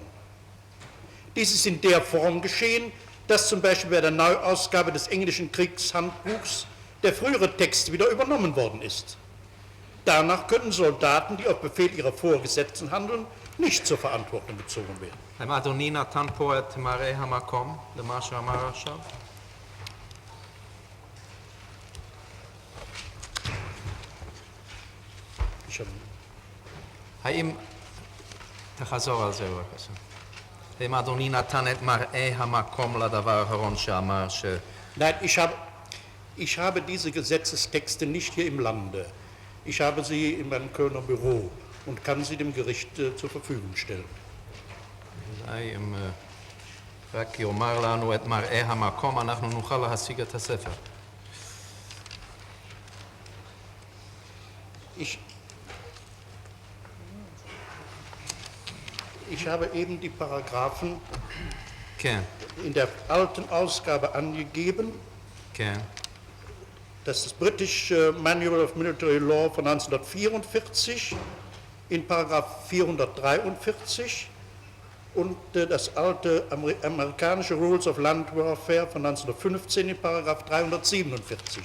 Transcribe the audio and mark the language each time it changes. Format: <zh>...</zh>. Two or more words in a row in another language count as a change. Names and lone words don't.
<de>Dies ist in der Form geschehen, dass zum Beispiel bei der Neuausgabe des englischen Kriegshandbuchs der frühere Text wieder übernommen worden ist. Danach können Soldaten, die auf Befehl ihrer Vorgesetzten handeln, nicht zur Verantwortung gezogen werden.</de> <he>האם אדוני נתן פה את מראה המקום למה שאמר עכשיו? האם, תחזור על זה בבקשה. האם אדוני נתן את מראה המקום לדבר האחרון שאמר ש...</he> <de>Nein, ich habe diese Gesetzestexte nicht hier im Lande. Ich habe sie in meinem Kölner Büro und kann sie dem Gericht zur Verfügung stellen.</de> <he>אולי אם רק יאמר לנו את מראה המקום, אנחנו נוכל להשיג את הספר.</he> <de>Ich habe eben die Paragraphen</de> <he>כן,</he> <de>in der alten Ausgabe angegeben.</de> <he>כן.</he> <de>Das ist das British Manual of Military Law von 1944 in Paragraph 443 und das alte amerikanische Rules of Land Warfare von 1915 in Paragraph 347.</de>